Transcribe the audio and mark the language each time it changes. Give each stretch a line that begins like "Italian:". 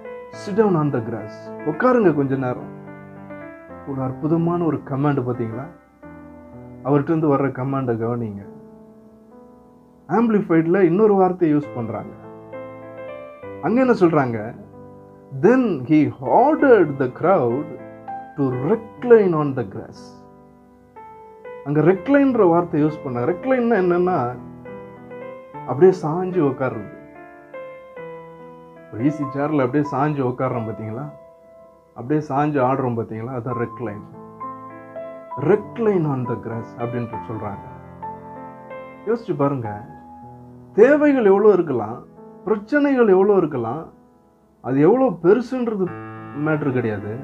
English: Sit down on the grass.
Tamil: உட்காருங்க கொஞ்ச நேரம். ஒரு அற்புதமான ஒரு கமாண்ட் பார்த்தீங்களா? அவர்கிட்ட இருந்து வர்ற கமாண்டை கவனிங்க. ஆம்பிளிஃபைட்ல இன்னொரு வார்த்தையை யூஸ் பண்றாங்க. அங்க என்ன சொல்றாங்க?
English: Then he ordered the crowd to recline on the grass.
Tamil: அங்க ரெக்ளைன்ற வார்த்தை யூஸ் பண்ணாங்க. ரெக்ளைன்னா என்னன்னா அப்படியே சாஞ்சு உட்கார்றது. ஒரு ஈஸி சேர்ல அப்படியே சாஞ்சு உட்கார்றோம் பார்த்தீங்களா? அப்படியே சாஞ்சு ஆடுறோம் பார்த்தீங்களா? அதான் recline.
English: recline on the grass
Tamil: அப்படின்ட்டு சொல்றாங்க. யோசிச்சு பாருங்க, தேவைகள் எவ்வளோ இருக்கலாம், பிரச்சனைகள் எவ்வளோ இருக்கலாம், அது எவ்வளோ பெருசுன்றது மேட்ரு கிடையாது.